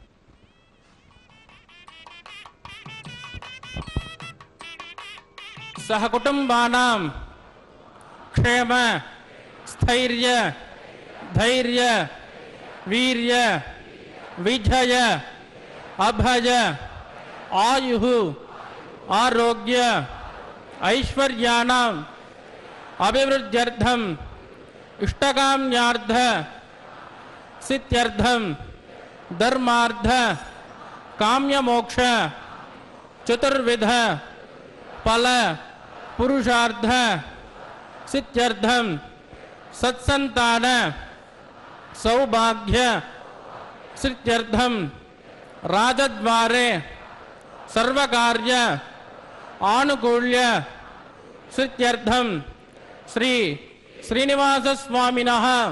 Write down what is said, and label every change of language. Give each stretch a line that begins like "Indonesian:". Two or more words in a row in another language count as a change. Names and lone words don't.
Sanskrit: సహ కుటుంబానాం క్షేమ స్థైర్య ధైర్య వీర్య విజయ అభయ ఆయు ఆరోగ్య ఐశ్వర్యానాం అభివృద్ధ్యర్థం ఇష్టకామ్యార్థ सिद्ध्यर्थम धर्मार्थ काम्य मोक्ष चतुर्विध फल पुरुषार्थ सिद्ध्यर्थम सत्संतान सौभाग्य सिद्ध्यर्थम राजद्वारे सर्वकार्य आनुकूल्य सिद्ध्यर्थम श्री श्रीनिवास स्वामिनः